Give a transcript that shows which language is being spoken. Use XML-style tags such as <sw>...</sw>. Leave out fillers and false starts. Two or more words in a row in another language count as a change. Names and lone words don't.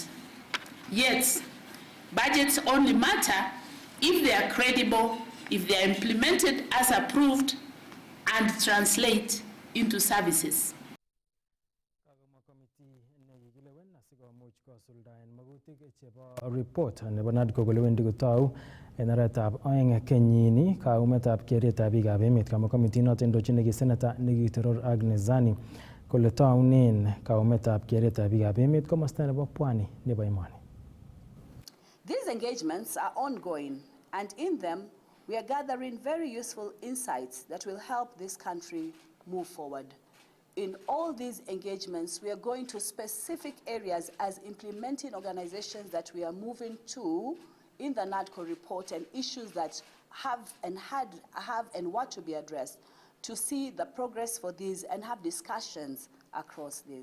<en>Yet, budgets only matter if they are credible, if they are implemented as approved, and translate into services.</en> <kln>Report nebo NADCO kole wendi kotou en arawetab oeng kenyini kaumetab kerietab biikab emet. Kamwa committee noton indochin Senator Nikitoror Agnes kole tounen kaumetab kerietab biikab emet komosta nebo Pwani nebo Emoni.</kln> <en>These engagements are ongoing, and in them we are gathering very useful insights that will help this country move forward. In all these engagements, we are going to specific areas as implementing organizations that we are moving to in the NADCO report, and issues that have and want to be addressed, to see the progress for these and have discussions across these.</en>